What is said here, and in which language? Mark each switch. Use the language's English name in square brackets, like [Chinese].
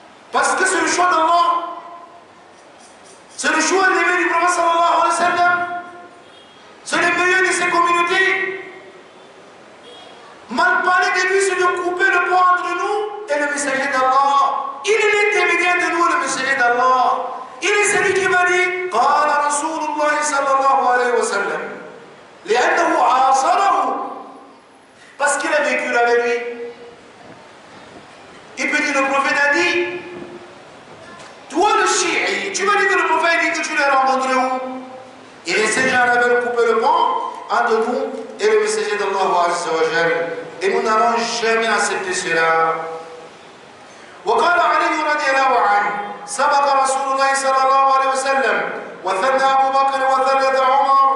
[French] Parce que c'est le choix d'Allah. C'est le choix de du prophète sallallahu alayhi wa sallam. C'est le meilleur de ces communautés. Mal parler de lui, c'est de couper le pont entre nous et le messager d'Allah. Il est l'intermédiaire de nous, le messager d'Allah. Il est celui qui m'a dit [Arabic] قال رسول الله صلى الله عليه وسلم لأنه عاصره. [French] Parce qu'il a vécu avec lui. Il peut dire le prophète a dit. Toi le chiite, tu m'as dit que le prophète dit que tu l'as rencontré où? Et les gens avaient coupé le pont entre nous et le messager d'Allah Azza wa Jal. Et nous n'allons jamais accepter cela. [Arabic] وقال علي رضي الله عنه سبق رسول الله صلى الله عليه وسلم وثنى أبو بكر وثلث عمر